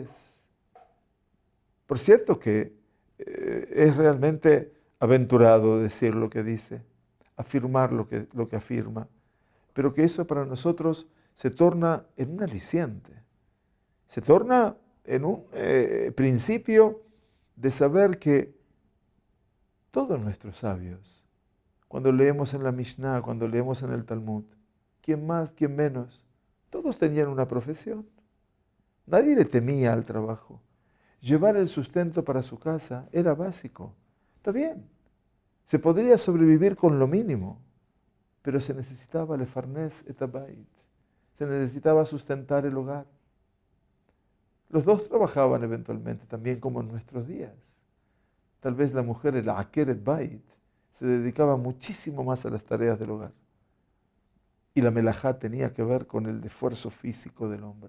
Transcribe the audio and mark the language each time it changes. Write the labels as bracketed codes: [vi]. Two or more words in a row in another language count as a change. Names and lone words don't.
[es] Por cierto que es realmente aventurado decir lo que dice, afirmar lo que afirma, pero que eso para nosotros se torna en un aliciente, se torna en un principio de saber que todos nuestros sabios, cuando leemos en la Mishnah, cuando leemos en el Talmud, quién más, quién menos, todos tenían una profesión. Nadie le temía al trabajo. Llevar el sustento para su casa era básico. Está bien, se podría sobrevivir con lo mínimo, pero se necesitaba [he] לפרנס את הבית, [es] se necesitaba sustentar el hogar. Los dos trabajaban eventualmente, también como en nuestros días. Tal vez la mujer, el [he] עקרת בית, [es] se dedicaba muchísimo más a las tareas del hogar. Y la melajá tenía que ver con el esfuerzo físico del hombre.